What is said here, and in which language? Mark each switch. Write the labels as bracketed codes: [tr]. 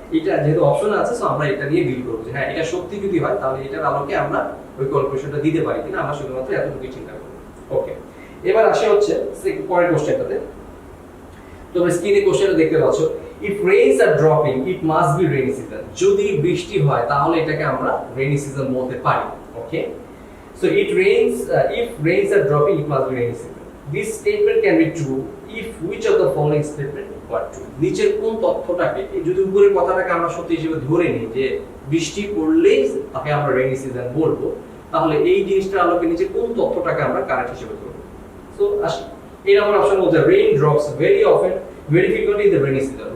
[bn] এটা যেহেতু অপশন আছে সো আমরা এটা নিয়ে ডিল করবো যে হ্যাঁ এটা সত্যি যদি হয় তাহলে এটার আলোকে আমরা ওই ক্যালকুলেশনটা দিতে পারি কিনা, আমরা শুধুমাত্র এতটুকু চিন্তা করব। ওকে, এবার আসে হচ্ছে পরের কোশ্চেনটাতে। তোমরা স্ক্রিনে কোশ্চেনটা দেখতে পাচ্ছ, [en] if rains are dropping it must be rainy season, [bn] যদি বৃষ্টি হয় তাহলে এটাকে আমরা রেইনি সিজন বলতে পারি। [en] Okay, so it rains if rains are dropping it must be rainy season. This statement can be true if which of the following statement are true. [bn] নিচের কোন তথ্যটাকে, যদি উপরের কথাটাকে আমরা সত্যি হিসেবে ধরে নিই যে বৃষ্টি পড়লেই তাকে আমরা রেইনি সিজন বলবো, তাহলে এই জিনিসটার আলোকে নিচে কোন তথ্যটাকে আমরা কারেক্ট হিসেবে ধরবো? সো আসি এই নাম্বার অপশন বলছে [en] Rain drops very often very frequently in the rainy season.